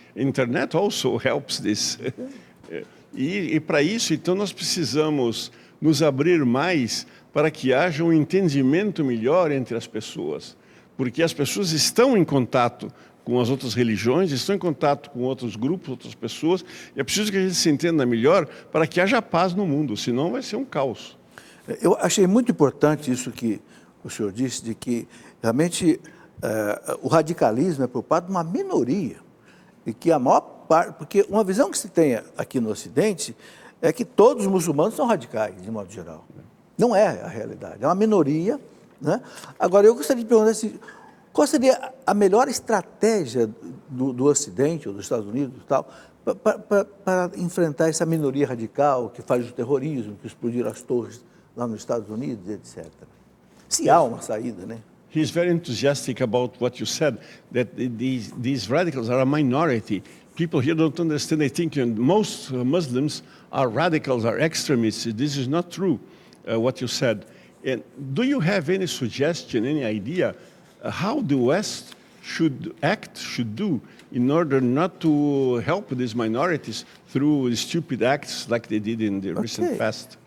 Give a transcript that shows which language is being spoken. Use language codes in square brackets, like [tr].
[en] Internet also helps this. [pt] E para isso, então, nós precisamos nos abrir mais para que haja um entendimento melhor entre as pessoas. Porque as pessoas estão em contato com as outras religiões, estão em contato com outros grupos, outras pessoas, e é preciso que a gente se entenda melhor para que haja paz no mundo, senão vai ser um caos. Eu achei muito importante isso que o senhor disse, de que realmente o radicalismo é preocupado com uma minoria, e que a maior parte, porque uma visão que se tem aqui no Ocidente é que todos os muçulmanos são radicais, de modo geral. Não é a realidade, é uma minoria, né? Agora, eu gostaria de perguntar assim, qual seria a melhor estratégia do Ocidente, ou dos Estados Unidos e tal, para enfrentar essa minoria radical que faz o terrorismo, que explodiram as torres lá nos Estados Unidos, etc. Se há uma saída, né? [en] He's very enthusiastic about what you said, that these radicals are a minority. People here don't understand. They think most Muslims are radicals, are extremists. This is not true, what you said. And do you have any suggestion, any idea how the West should do in order not to help these minorities through stupid acts like they did in the recent past?